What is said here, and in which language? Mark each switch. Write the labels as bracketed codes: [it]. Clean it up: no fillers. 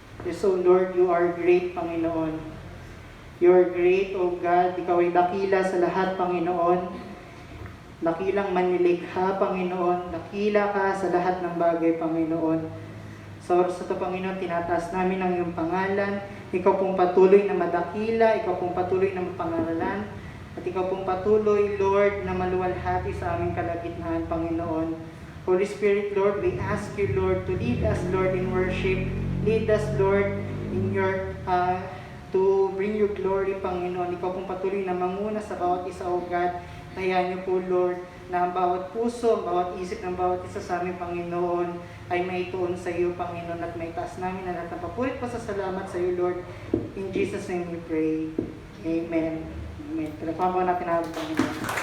[en] So Lord, you are great, Panginoon. You are great, O God. [tl] Ikaw ay dakila sa lahat, Panginoon. Dakilang manilikha, Panginoon. Dakila ka sa lahat ng bagay, Panginoon. Sa Sa oras na ito, Panginoon, tinataas namin ang iyong pangalan. Ikaw pong patuloy na madakila, ikaw pong patuloy na mapangaralan, at ikaw pong patuloy, Lord, na maluwalhati sa aming kalagitnaan, Panginoon. [en] Holy Spirit, Lord, we ask you, Lord, to lead us, Lord, in worship. Lead us, Lord, in your, to bring your glory, Panginoon. [tl] Ikaw pong patuloy na manguna sa bawat isa, O God. Kaya niyo po, Lord, na ang bawat puso, ang bawat isip ng bawat isa sa aming Panginoon ay maituon sa iyo, Panginoon, at may taas namin na lahat ng papurit pa sa salamat sa iyo, Lord. [en] In Jesus' name we pray. Amen. Amen. [tl] Pinagpapagawa natin ang Panginoon.